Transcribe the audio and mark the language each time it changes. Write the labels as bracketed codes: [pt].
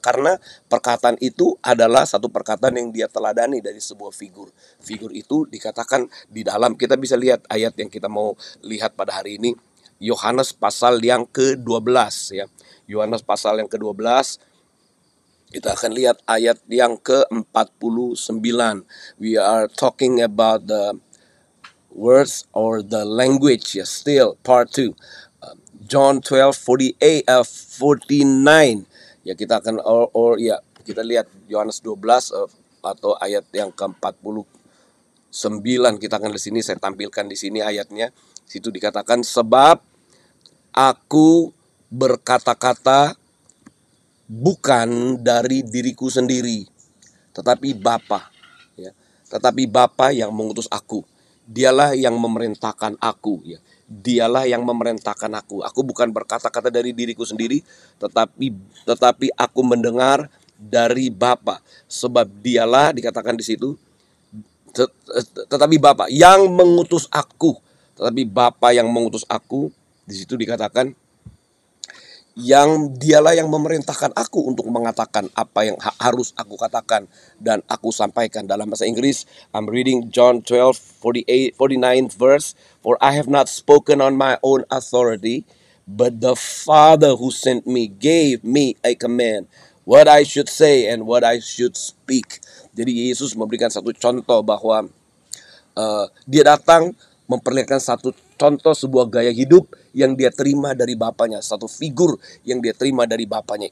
[id] Karena perkataan itu adalah satu perkataan yang dia teladani dari sebuah figur. Figur itu dikatakan di dalam, kita bisa lihat ayat yang kita mau lihat pada hari ini, Yohanes pasal yang ke-12 ya. Yohanes pasal yang ke-12, kita akan lihat ayat yang ke-49. [en] We are talking about the words or the language, still part 2. John 12:49. [id] Ya, kita akan kita lihat Yohanes 12 atau ayat yang ke-49. Kita akan di sini, saya tampilkan di sini ayatnya. Situ dikatakan, sebab aku berkata-kata bukan dari diriku sendiri, tetapi Bapa, ya. Tetapi Bapa yang mengutus aku. Dialah yang memerintahkan aku, ya. Dialah yang memerintahkan aku. Aku bukan berkata-kata dari diriku sendiri, tetapi aku mendengar dari Bapa. Sebab dialah, dikatakan di situ, tetapi Bapa yang mengutus aku. Tetapi Bapa yang mengutus aku, di situ dikatakan, yang dialah yang memerintahkan aku untuk mengatakan apa yang harus aku katakan dan aku sampaikan. Dalam bahasa Inggris, [en] I'm reading John 12:49 verse, for I have not spoken on my own authority, but the Father who sent me gave me a command, what I should say and what I should speak. [id] Jadi Yesus memberikan satu contoh bahwa dia datang memperlihatkan satu contoh sebuah gaya hidup yang dia terima dari Bapaknya, satu figur yang dia terima dari Bapaknya.